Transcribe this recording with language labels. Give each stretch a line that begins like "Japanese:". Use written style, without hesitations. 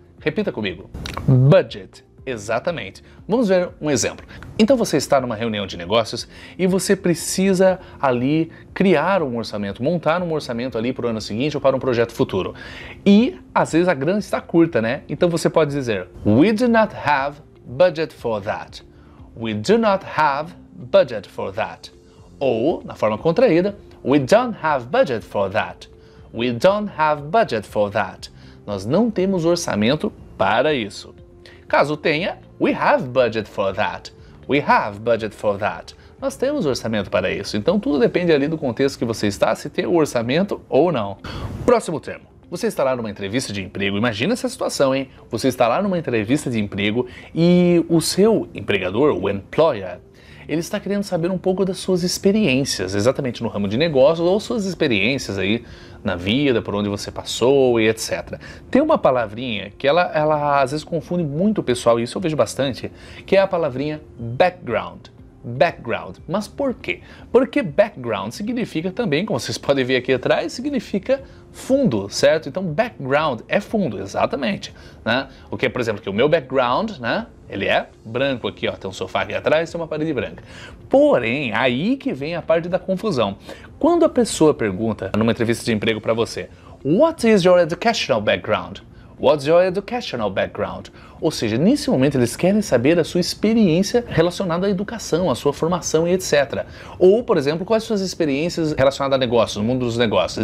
Portuguese: Repita comigo. Budget. Exatamente. Vamos ver um exemplo. Então você está numa reunião de negócios e você precisa ali criar um orçamento, montar um orçamento ali para o ano seguinte ou para um projeto futuro. E às vezes a grana está curta, né? Então você pode dizer
English: We do not have budget for that. We do not have budget for that.
Portuguese: Ou, na forma contraída,
English: we don't have budget for that. We don't have budget for that.
Portuguese: Nós não temos orçamento para isso. Caso tenha,
English: we have budget for that. We have budget for that.
Portuguese: Nós temos orçamento para isso. Então tudo depende ali do contexto que você está, se tem o orçamento ou não. Próximo termo. Você está lá numa entrevista de emprego, imagina essa situação, hein? Você está lá numa entrevista de emprego e o seu empregador, o employer, ele está querendo saber um pouco das suas experiências, exatamente no ramo de negócios ou suas experiências aí na vida, por onde você passou e etc. Tem uma palavrinha que ela às vezes confunde muito o pessoal, e isso eu vejo bastante, que é a palavrinha background. Background. Mas por quê? Porque background significa também, como vocês podem ver aqui atrás, significa fundo, certo? Então background é fundo, exatamente, né? O que, por exemplo, que o meu background, né? Ele é branco aqui, ó, tem um sofá aqui atrás, tem uma parede branca. Porém, aí que vem a parte da confusão. Quando a pessoa pergunta numa entrevista de emprego para você,
English: What is your educational background? What's your educational background?
Portuguese: Ou seja, nesse momento eles querem saber a sua experiência relacionada à educação, à sua formação e etc. Ou, por exemplo, quais suas experiências relacionadas a negócios, no mundo dos negócios.